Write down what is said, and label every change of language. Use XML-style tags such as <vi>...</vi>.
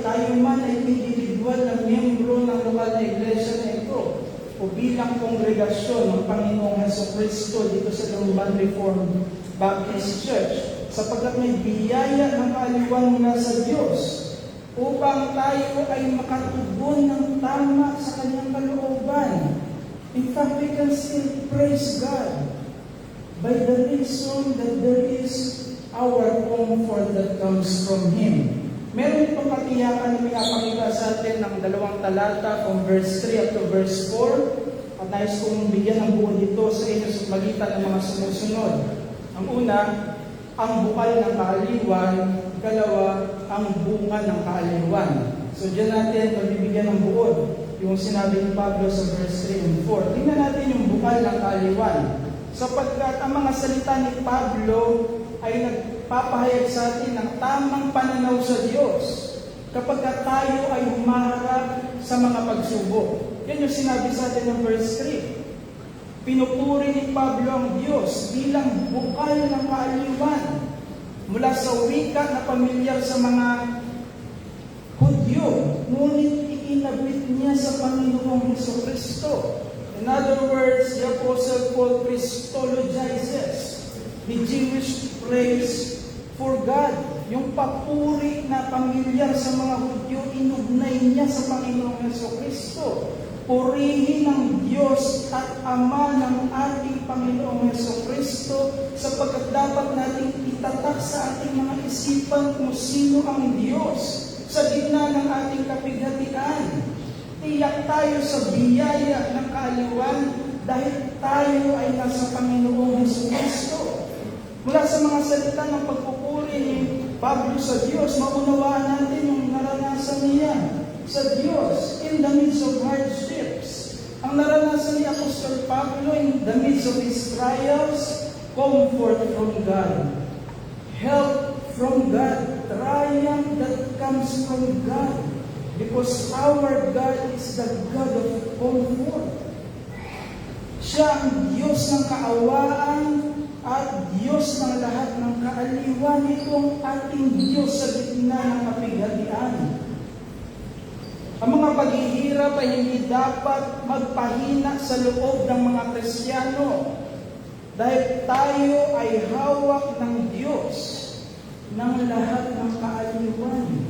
<tl>Tayo man ay individual na miyembro ng lokal na iglesia na ito o bilang kongregasyon ng Panginoong Jesucristo dito sa Lumban Reformed Baptist Church, sapagkat may biyaya ng kaaliwan mula sa Diyos upang tayo ay makatugon ng tama sa Kanyang kalooban.</tl> <en>In fact, we can still praise God by the reason that there is our comfort that comes from Him.</en> <tl>Meron itong katiyakan na pinapakita sa atin ng 2 talata</tl> <en>from verse 3 up to verse 4</en> <tl>at nais kong bigyan ng buo dito sa inyo sa magitan ng mga sumusunod. Ang una, ang bukal ng kaaliwan. Ikalawa, ang bunga ng kaaliwan. So diyan natin pagbibigyan ng buod yung sinabi ni Pablo sa verse 3 and 4. Tingnan natin yung bukal ng kaaliwan. Sapagkat ang mga salita ni Pablo ay nagpapahayag sa atin ng tamang pananaw sa Diyos kapag tayo ay humaharap sa mga pagsubok. Yan yung sinabi sa atin ng verse 3. Pinupuri ni Pablo ang Diyos bilang bukal ng kaaliwan mula sa wika na pamilyar sa mga Hudyo, ngunit iinabit niya sa Panginoong Jesucristo.</tl> <en>In other words, the Apostle Paul Christologizes the Jewish praise for God.</en> <tl>Yung papuri na pamilyar sa mga Hudyo, inugnay niya sa Panginoong Jesucristo. Purihin ng Diyos at Ama ng ating Panginoong Jesucristo sapagkat dapat nating itatak sa ating mga isipan kung sino ang Diyos sa gitna ng ating kapighatian. Tiyak tayo sa biyaya ng kaaliwan dahil tayo ay nasa Panginoong Jesucristo. Mula sa mga salita ng pagpupuri ni Pablo sa Diyos, maunawaan natin yung naranasan niya sa Diyos</tl> <en>in the midst of hardships.</en> <tl>Ang naranasan ni Apostol Pablo</tl> <en>in the midst of his trials, comfort from God, help from God, triumph that comes from God, because our God is the God of comfort.</en> <tl>Siya ang Diyos ng kaawaan at Diyos ng lahat ng kaaliwan. Ito ang ating Diyos sa gitna ng kapighatian. Ang mga paghihirap ay hindi dapat magpahina sa loob ng mga Kristiyano dahil tayo ay hawak ng Diyos ng lahat ng kaaliwan.</tl>